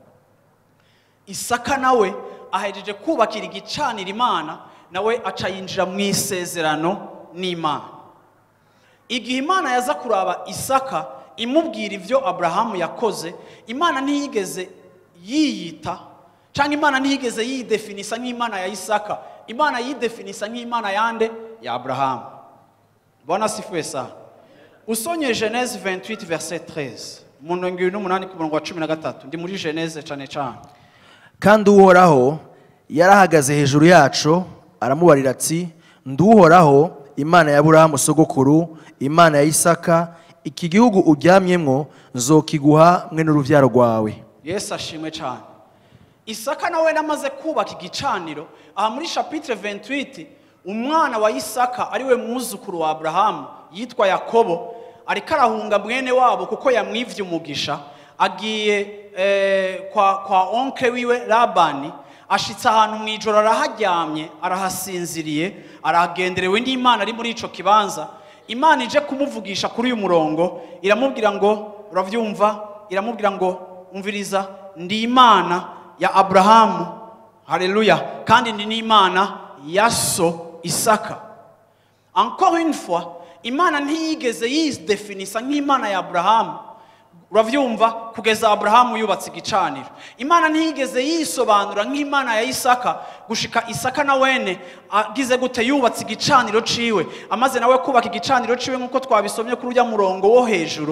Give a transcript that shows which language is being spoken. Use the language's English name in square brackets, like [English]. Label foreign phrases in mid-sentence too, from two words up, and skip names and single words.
[Rundi] Isaka nawe ahejeje kubakira igicaniro Imana, nawe aca yinjira mu isezerano n'Imana. igihe Imana yaza kuraba Isaka imubwira ivyo Abrahamu yakoze, Imana ntiyigeze yiyita cyangwa Imana ntiyigeze yidefinisa nk'Imana ya Isaka. Imana yidefinisa nk'Imana yande ya Abrahamu. [Swahili] Bwana sifiwe sana. [Rundi] Usonye Genèse 28 verset 13. Murongo 28 ku murongo wa 13. Ndi muri Genèse cyane cyane. Kandi Uhoraho yarahagaze hejuru yacu aramubarira ati, nduhoraho Imana ya Aburahamu sogokuru, Imana ya Isaka, iki gihugu uryamyemwo nzokiguha mwe n'uruvyaro rwawe. Yesu ashimwe cyane. Isaka nawe namaze kubaka igicaniro. Aha muri chapitre 28 umwana wa Isaka ariwe mwuzukuru wa Abrahamu yitwa Yakobo ariko arahunga mwene wabo kuko yamwivye umugisha, agiye kwa oncle wiwe Labani. Ashitse ahantu mwijoro araharyamye arahasinziriye, aragenderewe n'Imana ari muri ico kibanza. Imana ije kumuvugisha kuri uyu murongo iramubwira ngo, uravyumva, iramubwira ngo umviriza, ndi Imana ya Abrahamu, haleluya, kandi ndi n'Imana ya so Isaka. [French] Encore une fois, [Rundi] Imana ntiyigeze yidefinisa nk'Imana ya Abrahamu, uravyumva, kugeza Abrahamu yubatse igicaniro. Imana ntiyigeze yisobanura nk'Imana ya Isaka gushika Isaka na wene agize gute yubatse igicaniro ciwe, amaze nawe kubaka igicaniro ciwe nkuko twabisomye kuri urya murongo wo hejuru.